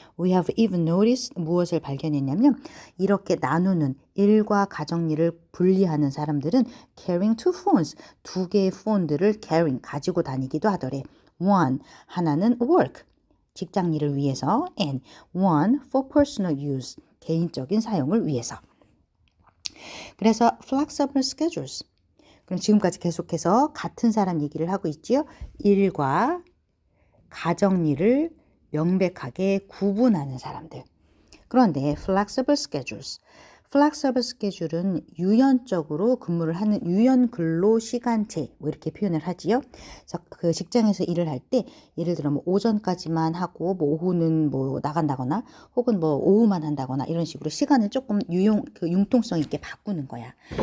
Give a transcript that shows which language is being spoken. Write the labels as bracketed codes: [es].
[en] We have even noticed, [ko] 무엇을 발견했냐면 이렇게 나누는 일과 가정일을 분리하는 사람들은 [en] carrying two phones, [ko] 두 개의 폰들을 carrying, 가지고 다니기도 하더래. One, 하나는 work, 직장 일을 위해서, [en] and one for personal use, [ko] 개인적인 사용을 위해서. 그래서 [en] flexible schedules. [ko] 그럼 지금까지 계속해서 같은 사람 얘기를 하고 있지요. 일과 가정일을 명백하게 구분하는 사람들. 그런데 [en] flexible schedules. [ko] flexible schedule은 유연적으로 근무를 하는 유연 근로 시간제 뭐 이렇게 표현을 하지요. 그래서 그 직장에서 일을 할 때 예를 들어 뭐 오전까지만 하고 뭐 오후는 뭐 나간다거나 혹은 뭐 오후만 한다거나 이런 식으로 시간을 조금 융통성 있게 바꾸는 거야.